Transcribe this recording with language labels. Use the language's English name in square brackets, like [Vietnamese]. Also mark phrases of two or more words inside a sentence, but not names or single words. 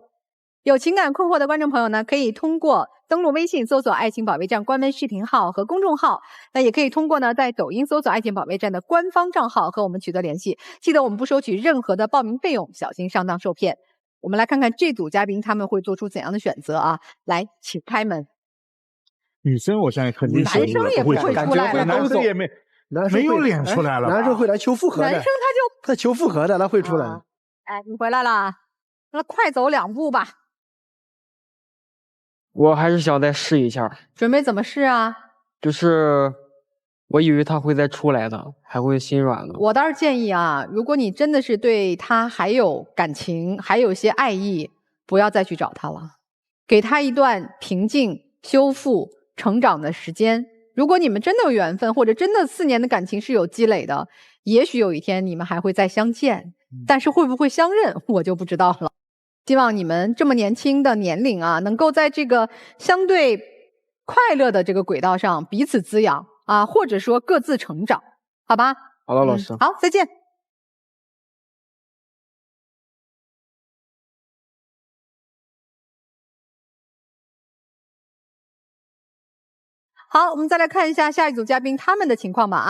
[Chinese] 有情感困惑的觀眾朋友呢，可以通過登錄微信搜索"愛情保衛戰"官微視頻號和公眾號，那也可以通過呢在抖音搜索"愛情保衛戰"的官方賬號和我們取得聯繫。記得我們不收取任何的報名費用，小心上當受騙。我們來看看這組嘉賓他們會做出怎樣的選擇啊！來，請開門。女生我相信肯定是男生也不会出來了，男生也没有脸出来了，男生会来求复合的，男生他求复合的，他会出来。哎，你回来了，那快走2步吧。我還是想再試一下。準備怎麼試啊？就是我以為他會再出來的，還會心軟的。我倒是建議啊，如果你真的是對他還有感情，還有一些愛意，不要再去找他了，給他一段平靜、修復、成長的時間。如果你們真的有緣分，或者真的4年的感情是有積累的，也許有一天你們還会再相見，但是會不會相認，我就不知道了。希望你們這麼年輕的年齡啊，能夠在這個相對快樂的這個軌道上彼此滋養啊，或者說各自成長，好吧？好的，老師。好，再見。好，我們再來看一下下一組嘉賓他們的情況吧。